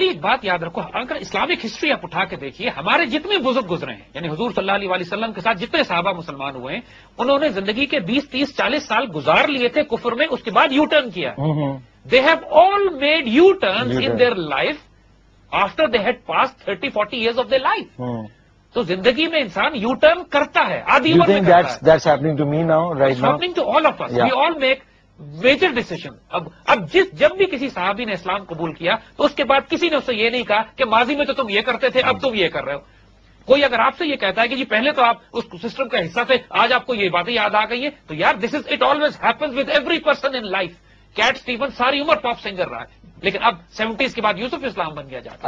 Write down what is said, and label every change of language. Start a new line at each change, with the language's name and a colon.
Urdu: ایک بات یاد رکھو، اگر اسلامک ہسٹری آپ اٹھا کے دیکھیے، ہمارے جتنے بزرگ گزرے ہیں، یعنی حضور صلی اللہ علیہ وسلم کے ساتھ جتنے صحابہ مسلمان ہوئے ہیں، انہوں نے زندگی کے 20 30 40 سال گزار لیے تھے کفر میں، اس کے بعد یو ٹرن کیا.
English: They have all made U turn in their life after they had passed 30 40 years of their life.
Urdu: تو زندگی میں انسان یو ٹرن کرتا ہے، آدھی عمر میں کرتا ہے.
English: That's happening to me now, right now. Happening to all of us. We all make major decision.
Urdu: اب جب بھی کسی صحابی نے اسلام قبول کیا تو اس کے بعد کسی نے اس سے یہ نہیں کہا کہ ماضی میں تو تم یہ کرتے تھے اب تم یہ کر رہے ہو. کوئی اگر آپ سے یہ کہتا ہے کہ جی پہلے تو آپ اس سسٹم کا حصہ تھے، آج آپ کو یہ باتیں یاد آ گئی ہیں، تو یار
English: This is it always happens with every person in life.
Urdu: Kate Steven ساری عمر پاپ سنگر رہا ہے، لیکن اب 70s کے بعد یوسف اسلام بن گیا جاتا.